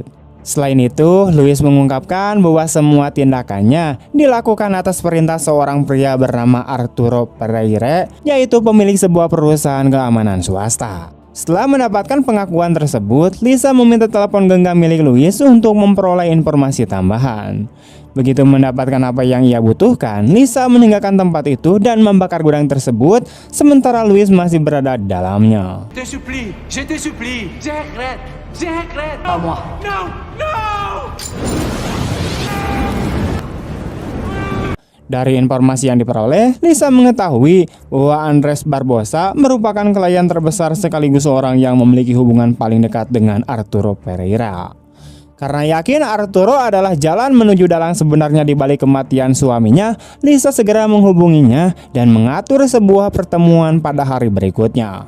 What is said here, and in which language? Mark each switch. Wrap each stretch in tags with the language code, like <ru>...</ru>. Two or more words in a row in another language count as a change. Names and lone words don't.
<id>Selain itu, Luis mengungkapkan bahwa semua tindakannya dilakukan atas perintah seorang pria bernama Arturo Pereira, yaitu pemilik sebuah perusahaan keamanan swasta. Setelah mendapatkan pengakuan tersebut, Lisa meminta telepon genggam milik Luis untuk memperoleh informasi tambahan. Begitu mendapatkan apa yang ia butuhkan, Lisa meninggalkan tempat itu dan membakar gudang tersebut, sementara Luis masih berada di dalamnya.</id> <fr>Je te supplie, j'arrête, Pas moi.</fr> <id>Dari informasi yang diperoleh, Lisa mengetahui bahwa Andres Barbosa merupakan klien terbesar sekaligus orang yang memiliki hubungan paling dekat dengan Arturo Pereira. Karena yakin Arturo adalah jalan menuju dalang sebenarnya di balik kematian suaminya, Lisa segera menghubunginya dan mengatur sebuah pertemuan pada hari berikutnya.</id>